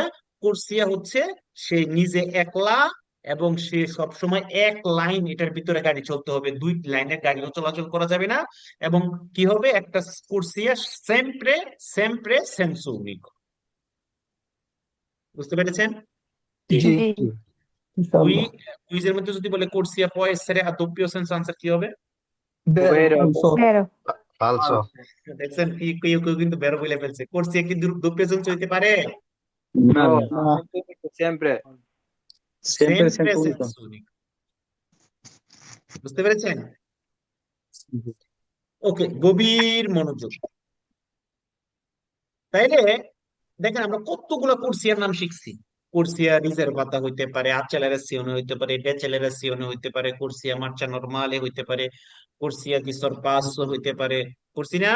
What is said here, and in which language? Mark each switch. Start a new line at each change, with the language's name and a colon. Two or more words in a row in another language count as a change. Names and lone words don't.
Bangla: কুরসিয়া হচ্ছে সে নিজে একলা এবং সে সবসময় এক লাইন, এটার ভিতরে গাড়ি চলতে হবে, দুই লাইনের গাড়িও চলাচল করা যাবে না। এবং কি হবে, একটা
Italian: corsia sempre sempre senso unico.
Bangla: বুঝতে পেরেছেন? জি। জি জি দুই ইনশাআল্লাহ। কুইজের মধ্যে যদি বলে
Italian: corsia può essere a doppio senso,
Bangla: আনসার কি হবে?
Italian: Vero. ভেরো ফালসো।
Bangla: দেখছেন, কি কেউ কেউ কিন্তু বেরো বলে ফেলছে, কুরসিয়া কি
Italian: doppio senso
Bangla: হইতে পারে? না
Italian: No,
Bangla: না,
Italian: sempre. sempre সেমপ্রে senza unico। senso unico.
Bangla: বুঝতে পেরেছেন? ওকে, গভীর মনোযোগ। তাইলে দেখেন, আমরা কতগুলো কুরসিয়ার নাম শিখছি।
Italian: corsia riservata
Bangla: হইতে পারে, accelerazione হইতে পারে, decelerazione হইতে পারে,
Italian: corsia marcia normale
Bangla: হইতে পারে,
Italian: corsia di sorpasso
Bangla: হইতে পারে, কুরসি না,